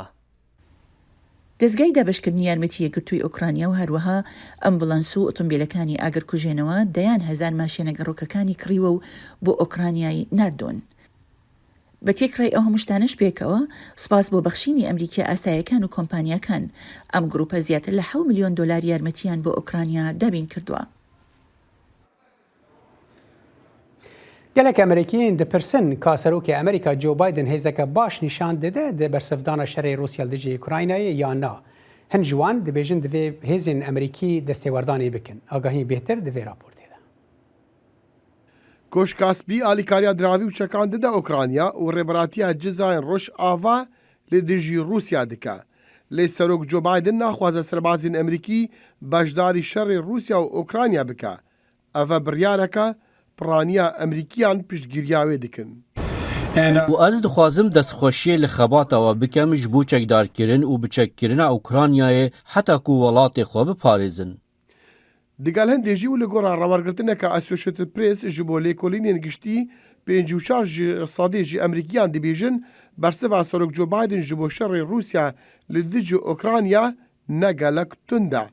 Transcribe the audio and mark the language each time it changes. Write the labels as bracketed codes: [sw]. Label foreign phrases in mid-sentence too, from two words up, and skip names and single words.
[ckb] دەستگای دابشکردنی یارمەتی یەکگرتووی ئۆکرانیا و هەروەها ئەمبولانس و ئۆتۆمبیلەکانی ئاگرکوژێنەوە 10,000 ماشینە گەڕۆکەکانی کڕیوە و بۆ ئۆکرانیای ناردۆن. بە تێکڕای ئەو هەمووشتانش پێکەوە سوپاس بۆ بەخشینی ئەمریکا ئاسایەکان و کۆمپانیاکان ئەم گروپە زیاتر لە 7 ملیۆن دۆلار یارمەتیان بۆ ئۆکرانیا دابین کردووە. [ku] gelek Amerîkiyên dipirsin ka serokê Amerîka Joe Biden hêzeke baş nîşan dide di bersivdana şerê Rûsya li dijî Ukraynayê ya na. Hin ji wan dibêjin divê hêzên Amerîkî destêwerdanê bikin. Agahî bêhtir di vê raportê de. Koşkaspî alîkariya diravî û çekan dide Ukrayna û rêberatiya cizayên roj ava li dijî Rûsya dike. Lê serok Joe Biden naxwaze serbazên Amerîkî beşdarî şerê Rûsya û Ukrayna bike. Ev e biryareke پرانیا ئەمریکیان پشتگیریا wê dikin. û ez dixwazim destxweşiyê li xebatava bikim ji bo çekdarkirin û biçekkirina Ukraynayê heta ku welatê xwe biparêzin. Digel hindê jî û li gora rawergirtineka Associated Press ji bo lêkolînên giştî 54% jî Amerîkiyan dibêjin bersiva serok Joe Biden ji bo şerê Rûsya li dijî Ukrayna ne gelek tund e.